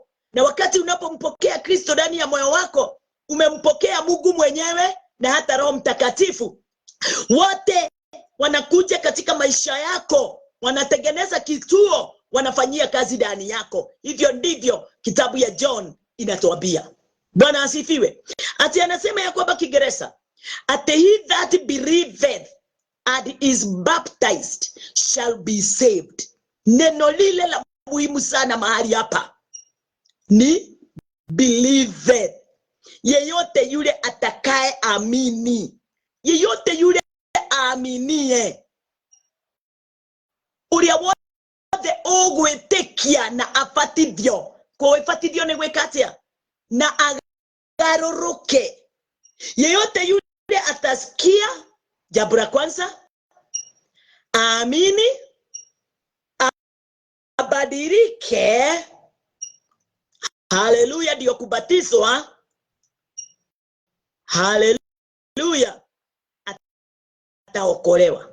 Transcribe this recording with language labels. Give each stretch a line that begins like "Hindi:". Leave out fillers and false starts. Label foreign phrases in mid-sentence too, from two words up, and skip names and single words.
Swahili: Na wakati unapompokea Kristo ndani ya moyo wako, umempokea Mungu mwenyewe na hata Roho Mtakatifu. Wote wanakuja katika maisha yako, wanatengeneza kituo, wanafanyia kazi ndani yako. Hivyo ndivyo kitabu ya John inatuambia. Bwana asifiwe. Ati anasema ya kwamba Kiingereza, ati
English: he that believeth and is baptized shall be saved.
Swahili: Neno lile la muhimu sana mahali hapa ni believeth. Yeyote yule atakaye amini, yeyote yule aaminie,
Meru: uria wothe ogwetekia na afatithio. Kwa ifatithio ni gwekatia na agaruruke.
Swahili: Yeyote yule atasikia, jambo la kwanza, aamini, abadilike, haleluya, ndio kubatizwa, haleluya, ataokolewa.